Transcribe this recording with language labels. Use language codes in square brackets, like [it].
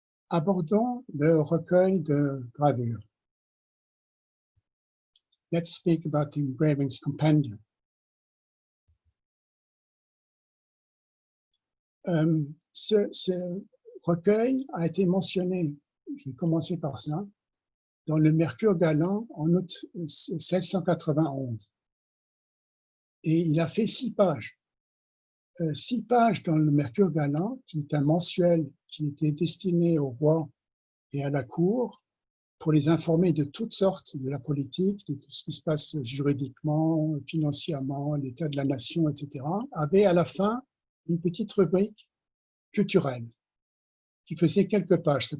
[fr] Abordons le recueil de gravures. [en] Let's speak about the engravings compendium. [fr] Ce recueil a été mentionné, je vais commencer par ça, dans le Mercure galant en août 1691. Et il a fait 6 pages. 6 pages dans le Mercure galant, qui est un mensuel qui était destiné au roi et à la cour pour les informer de toutes sortes de la politique, de tout ce qui se passe juridiquement, financièrement, l'état de la nation, etc., avait à la fin une petite rubrique culturelle qui faisait quelques pages.